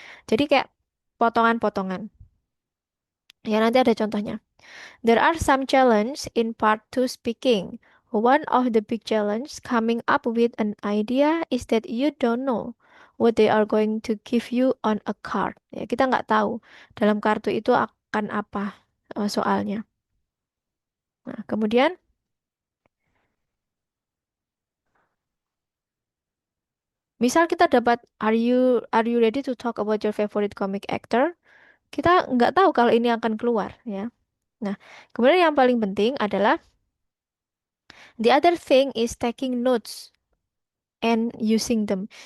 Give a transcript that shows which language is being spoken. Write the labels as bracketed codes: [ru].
[id] Jadi kayak potongan-potongan. Ya nanti ada contohnya. [en] There are some challenge in part two speaking. One of the big challenge coming up with an idea is that you don't know what they are going to give you on a card. [id] Ya, kita nggak tahu dalam kartu itu akan apa soalnya. Nah, kemudian misal kita dapat [en] are you ready to talk about your favorite comic actor? [id] Kita nggak tahu kalau ini akan keluar ya. Nah, kemudian yang paling penting adalah [en] the other thing is taking notes and using them.